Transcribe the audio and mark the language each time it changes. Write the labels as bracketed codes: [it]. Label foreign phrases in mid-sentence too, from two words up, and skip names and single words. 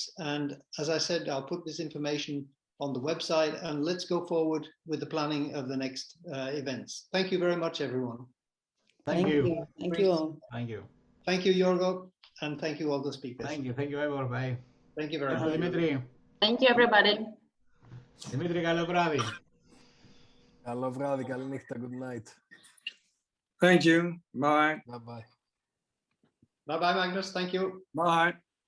[en] And as I said, I'll put this information on the website, and let's go forward with the planning of the next events. Thank you very much, everyone. Thank you. Thank you all. Thank you. Thank you, Yorgo, and thank you all the speakers. Thank you, Ivor. Bye. Thank you very much. Dimitri. Thank you, everybody. Dimitri, [el] καλό βράδυ. Καλό βράδυ, καλή νύχτα, [en] good night. Thank you. Bye. Bye-bye. Bye-bye, Magnus. Thank you. Bye.